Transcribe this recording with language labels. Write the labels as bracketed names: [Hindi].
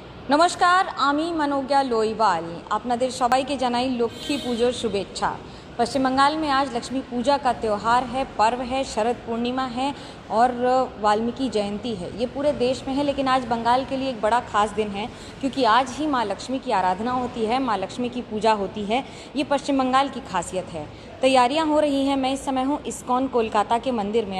[Bangla] নমস্কার, আমি मनोज्ञा लोईवाल। আপনাদের সবাইকে জানাই লক্ষ্মী পুজোর শুভেচ্ছা। [Hindi] पश्चिम बंगाल में आज लक्ष्मी पूजा का त्यौहार है, पर्व है, शरद पूर्णिमा है और वाल्मीकि जयंती है। ये पूरे देश में है, लेकिन आज बंगाल के लिए एक बड़ा खास दिन है क्योंकि आज ही माँ लक्ष्मी की आराधना होती है, माँ लक्ष्मी की पूजा होती है। ये पश्चिम बंगाल की खासियत है। तैयारियां हो रही हैं। मैं इस समय हूँ इस्कॉन कोलकाता के मंदिर में।